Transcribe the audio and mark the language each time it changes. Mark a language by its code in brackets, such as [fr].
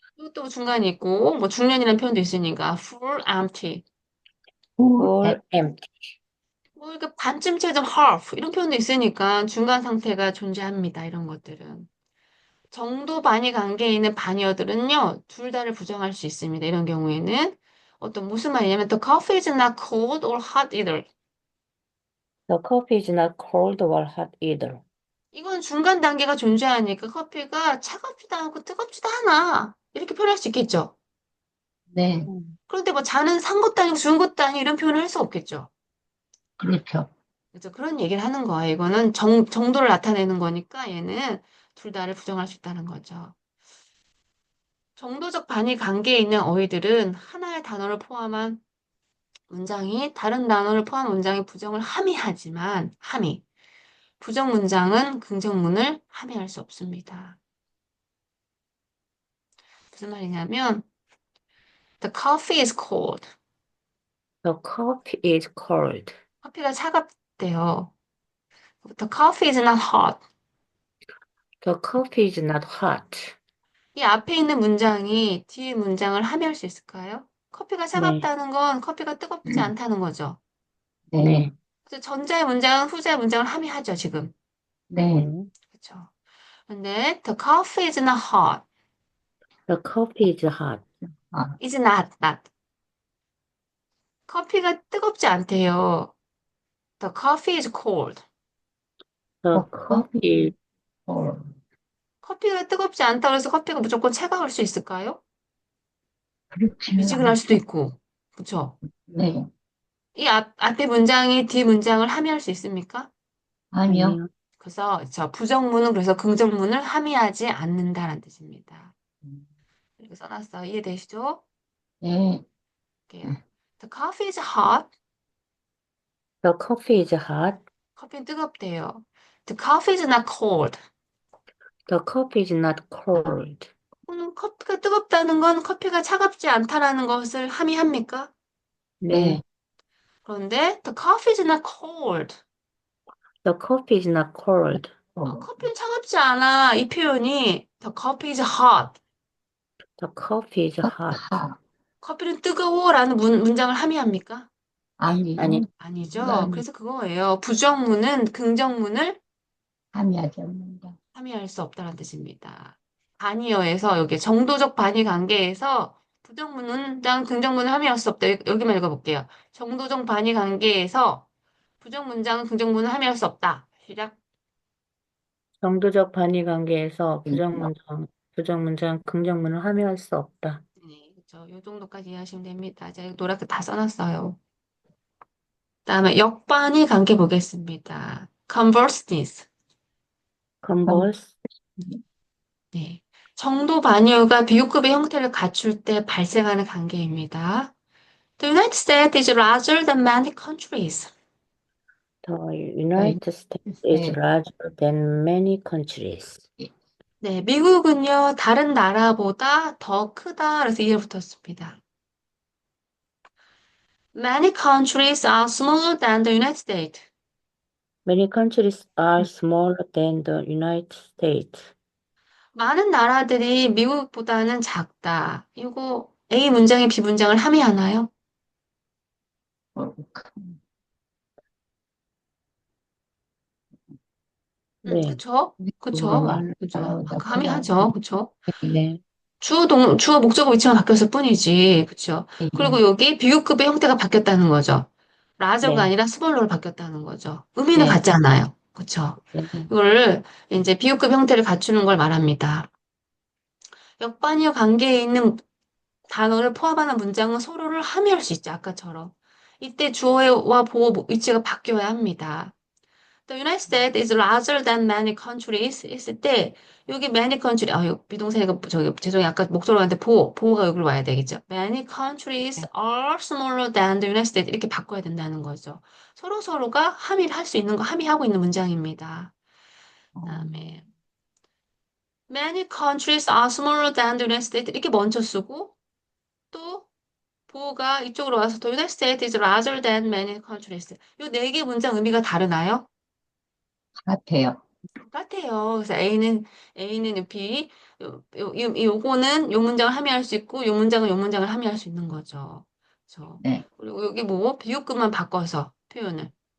[ko] 이것도 중간이 있고 뭐 중년이라는 표현도 있으니까 [en] full, empty. full, full, empty. [ko] 뭐 이렇게 반쯤 채점 half 이런 표현도 있으니까 중간 상태가 존재합니다. 이런 것들은. 정도 반이 관계에 있는 반의어들은요, 둘 다를 부정할 수 있습니다. 이런 경우에는 무슨 말이냐면 [en] the coffee is not cold or hot either. The coffee is not cold or hot either. [ko] 이건 중간 단계가 존재하니까 커피가 차갑지도 않고 뜨겁지도 않아. 이렇게 표현할 수 있겠죠. 네. 그런데 뭐 자는 산 것도 아니고 죽은 것도 아니고 이런 표현을 할 수 없겠죠. 그렇죠. 그래서 그런 얘기를 하는 거예요. 이거는 정도를 나타내는 거니까 얘는 둘 다를 부정할 수 있다는 거죠. 정도적 반의 관계에 있는 어휘들은 하나의 단어를 포함한 문장이 다른 단어를 포함한 문장의 부정을 함의하지만 부정 문장은 긍정문을 함의할 수 없습니다. 무슨 말이냐면 [en] the coffee is cold. The coffee is cold. [ko] 커피가 차갑대요. [en] The coffee is not hot. The coffee is not hot. [ko] 이 앞에 있는 문장이 뒤에 문장을 함의할 수 있을까요? 커피가 네, 차갑다는 건 커피가 뜨겁지 않다는 거죠. 네. 네, 그래서 전자의 문장은 후자의 문장을 함의하죠, 지금. 네. 네. 그렇죠. 근데 [en] the coffee is not hot. The coffee is hot. 아, is not. [ko] 커피가 뜨겁지 않대요. [en] The coffee is cold. The [ko] 더 커피, [en] coffee, 어, [ko] 커피가 뜨겁지 않다고 해서 커피가 무조건 차가울 수 있을까요? 그렇지는 미지근할 수도 않죠. 있고. 그렇죠? 네. 이 앞에 문장이 뒤 문장을 함의할 수 있습니까? 아니요. 아니요. 그래서 부정문은 그래서 긍정문을 함의하지 않는다라는 뜻입니다. 이렇게 써놨어요. 이해되시죠? 네. 볼게요. [en] The coffee is hot. The coffee is hot. [ko] 커피는 뜨겁대요. [en] The coffee is not cold. The coffee is not cold. [ko] 커피가 뜨겁다는 건 커피가 차갑지 않다라는 것을 함의합니까? 네. 네. [en] 그런데 the coffee is not cold. The coffee is not cold. [ko] 커피는 차갑지 않아. 이 표현이 [en] the coffee is hot. The coffee is hot. 하, [ko] 커피는 뜨거워라는 문장을 함의합니까? 아니, 아니요. 아니죠. 그건 그래서 그거예요. 부정문은 긍정문을 함의하지 않는다. 함의할 수 없다는 뜻입니다. 반의어에서 여기 정도적 반의 관계에서 부정문장 긍정문을 함의할 수 없다. 여기만 읽어볼게요. 정도적 반의 관계에서 부정문장은 긍정문을 함의할 수 없다. 시작. 정도적 반의 관계에서 그렇죠. 부정문장, 긍정문을 함의할 수 없다. 네, 그렇죠. 이 정도까지 이해하시면 됩니다. 제가 노랗게 다 써놨어요. 다음에 역반의 관계 보겠습니다. conversedness. 그럼, [en] Converse, [ko] 네. 정도 반유가 비교급의 형태를 갖출 때 발생하는 관계입니다. [en] The United States is larger than many countries. The [ko] 저희 [en] United States is [ko] 글쎄, [en] larger than many countries. [ko] 네, 미국은요, 다른 나라보다 더 크다. 그래서 이해 붙었습니다. [en] Many countries are smaller than the United States. Many countries are smaller than the United States. [ko] 많은 나라들이 미국보다는 작다. 이거 A 문장이 B 문장을 함의하나요? 어, 네, 그쵸? 미국은 그쵸? 많은 그죠? 나라보다 아까 크다. 함의하죠? 그쵸? 네, 주어, 목적어 위치가 바뀌었을 뿐이지. 그쵸? 예, 그리고 여기 비교급의 형태가 바뀌었다는 거죠. 라저가 네, 아니라 스몰러로 바뀌었다는 거죠. 의미는 네, 같잖아요. 그쵸? 네, 이거를 이제 비교급 형태를 갖추는 걸 말합니다. 역반이어 관계에 있는 단어를 포함하는 문장은 서로를 함의할 수 있죠. 아까처럼. 이때 주어와 보어 위치가 바뀌어야 합니다. [en] The United States is larger than many countries [ko] 했을 때 여기 [en] many country [ko] 이거 비동사니까 저기 죄송해요. 아까 목소리한테 보어가 여기로 와야 되겠죠. [en] Many countries [ko] 네. [en] are smaller than the United States [ko] 이렇게 바꿔야 된다는 거죠. 서로가 함의를 할 수 있는 거 함의하고 있는 문장입니다. 어, 그다음에 [en] many countries are smaller than the United States [ko] 이렇게 먼저 쓰고 또 보어가 이쪽으로 와서 [en] The United States is larger than many countries. [ko] 이 네 개 문장 의미가 다르나요? 같아요. 똑같아요. 그래서 A는 B, 요거는 요 문장을 함의할 수 있고, 요 문장은 요 문장을 함의할 수 있는 거죠. 그렇죠. 네, 그리고 여기 뭐, 비교급만 바꿔서 표현을.